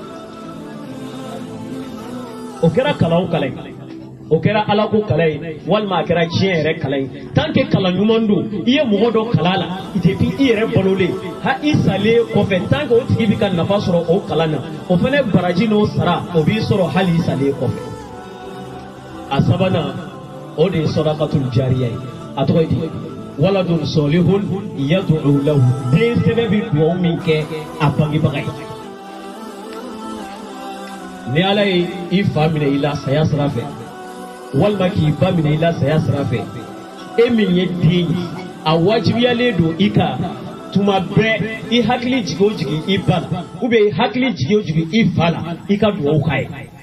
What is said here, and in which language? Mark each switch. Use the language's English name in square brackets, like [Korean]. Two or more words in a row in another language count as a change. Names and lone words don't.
[Bambara] o kɛra kalan o kalan o kɛra ala ko kalan ye walima a kɛra diɲɛ yɛrɛ kalan ye [French] tant que [Bambara] kalan ɲuman don i ye mɔgɔ dɔ kalan la depuis i yɛrɛ balolen ha i salen kɔfɛ [French] tant que [Bambara] o tigi bɛ ka nafa sɔrɔ o kalan na o fana baraji n'o sara o b'i sɔrɔ hali i salen kɔfɛ a sabanan o de ye [Arabic] صدقة جارية [Bambara] ye a tɔgɔ ye di [Arabic] ولد صالح يدعو له [Bambara] den sɛbɛ bɛ dugawu min kɛ a bangebaga ye ni ala ye i fa minɛ i la saya sira fɛ walima k'i ba minɛ i la saya sira fɛ e min ye den ye a wajibiyalen don i kan tuma bɛɛ i hakili jigi o jigi i ba la [French] ou bien [Bambara] i hakili jigi o jigi i fa la i ka dugawu k'a ye